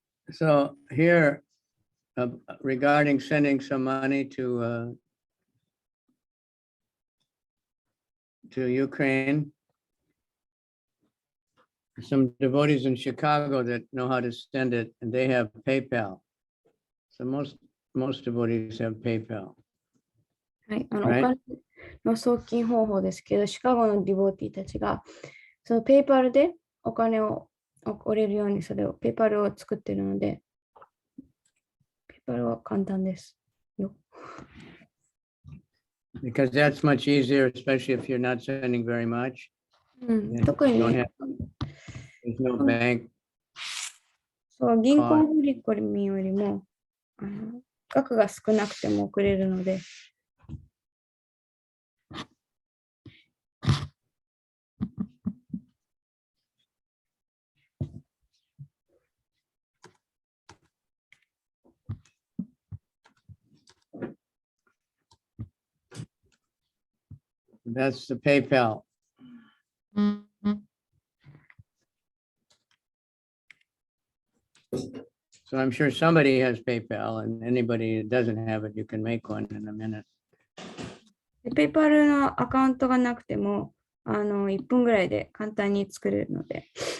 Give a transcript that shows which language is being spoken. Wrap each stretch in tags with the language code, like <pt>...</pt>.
<en>So here, regarding sending some money to Ukraine, some devotees in Chicago that know how to send it, and they have PayPal. So most devotees have PayPal.</en> <ja>はい、お金の送金方法ですけど、シカゴのディボーティーたちが、そのペイパルでお金を送れるように、ペイパルを作っているので、ペイパルは簡単ですよ。</ja> <en>Because that's much easier, especially if you're not sending very much.</en> <ja>特にね、</ja> <en>there's no bank.</en> <ja>そう、銀行振り込みよりも、額が少なくても送れるので、</ja> <en>That's the PayPal. So I'm sure somebody has PayPal, and anybody that doesn't have it, you can make one in a minute.</en> <ja>ペイパルのアカウントがなくても、1分ぐらいで簡単に作れるので。</ja>